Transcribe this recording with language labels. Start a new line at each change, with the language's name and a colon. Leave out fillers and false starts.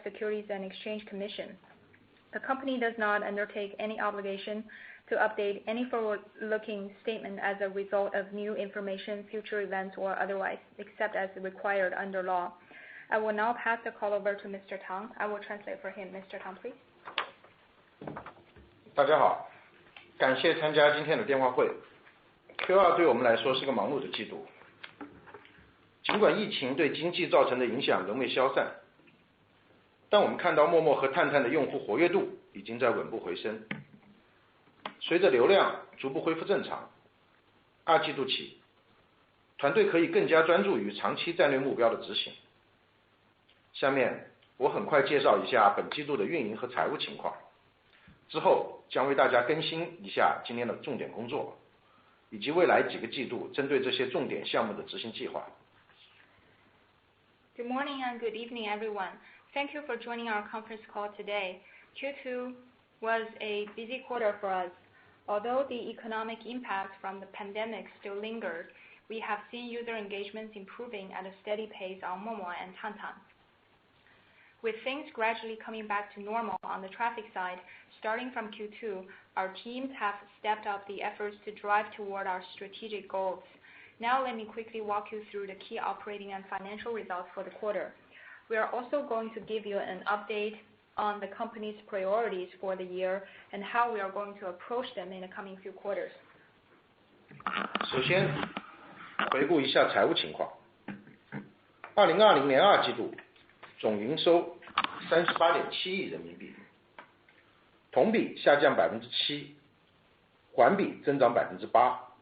English: Securities and Exchange Commission. The company does not undertake any obligation to update any forward-looking statement as a result of new information, future events, or otherwise, except as required under law. I will now pass the call over to Mr. Tang. I will translate for him. Mr. Tang, please.
Chinese: 大家好，感谢参加今天的电话会。Q2 对我们来说是个忙碌的季度，尽管疫情对经济造成的影响仍未消散，但我们看到陌陌和探探的用户活跃度已经在稳步回升。随着流量逐步恢复正常，二季度起，团队可以更加专注于长期战略目标的执行。下面我很快介绍一下本季度的运营和财务情况，之后将为大家更新一下今年的重点工作，以及未来几个季度针对这些重点项目的执行计划。
English: Good morning and good evening, everyone. Thank you for joining our conference call today. Q2 was a busy quarter for us. Although the economic impact from the pandemic still lingers, we have seen user engagements improving at a steady pace on Momo and Tang. With things gradually coming back to normal on the traffic side, starting from Q2, our teams have stepped up the efforts to drive toward our strategic goals. Now let me quickly walk you through the key operating and financial results for the quarter. We are also going to give you an update on the company's priorities for the year and how we are going to approach them in the coming few quarters.
Chinese: 首先，回顾一下财务情况。2020年二季度总营收38.7亿人民币，同比下降7%，环比增长8%。